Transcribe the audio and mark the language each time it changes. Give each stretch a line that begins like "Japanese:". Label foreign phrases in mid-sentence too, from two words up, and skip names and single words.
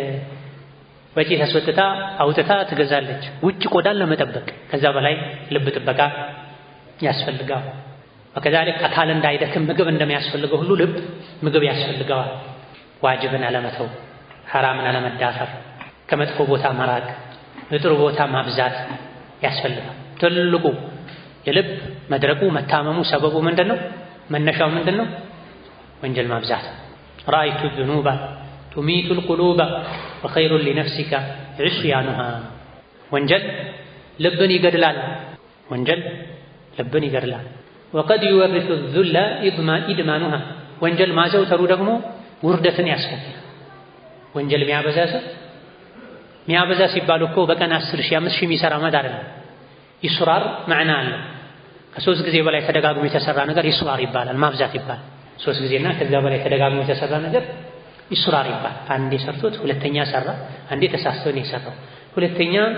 Amharic: ወጪ ተስወጥታ አውጥታ ትገዛለች ውጭ ቆዳን ለመጠበቅ። ከዛ በላይ ልብ ጥበቃ ያስፈልጋል። ወከዛልክ አካል እንዳይደክም ምግብ እንደሚያስፈልገው ሁሉ ልብ ምግብ ያስፈልገዋል። ዋጅብን አለመተው፣ ሐራምን አለመዳፈር፣ ከመጥፎ ቦታ መራቅ፣ ጥሩ ቦታ ማብዛት ያስፈልጋል። ትልቁ የልብ መድረቁ መታመሙ ሰበቡ ምንድነው? መነሻው ምንድነው? ወንጀል ማብዛት።
Arabic: رأيت الذنوب تميت القلوب وخير لنفسك عصيانها
Amharic: ወንጀል ልብን ይገድላል። ወንጀል ልብን ይገድላል።
Arabic: وقد يورث الذل إدمانها
Amharic: ወንጀል ማዘውተሩ ደግሞ ውርደትን ያስከትላል። ወንጀል የሚያበዛ ሰው ሚያበዛ ሲባል እኮ በቀን 10 ሺህ 5 ሺህ የሚሰራ ማለት አይደለም።
Arabic: إصرار معنى
Amharic: አለ። ከ3 ጊዜ በላይ ተደጋግሞ የተሰራ ነገር ኢስራር ይባላል፣ ማብዛት ይባላል። 3 ጊዜና ከዛ በላይ ተደጋግሞ የተሰራ ነገር ኢስራር ይባላል። አንዴ ሰርቶት ሁለተኛ ሰራ፣ አንዴ ተሳስቶ ነው የሰራው። ሁለተኛ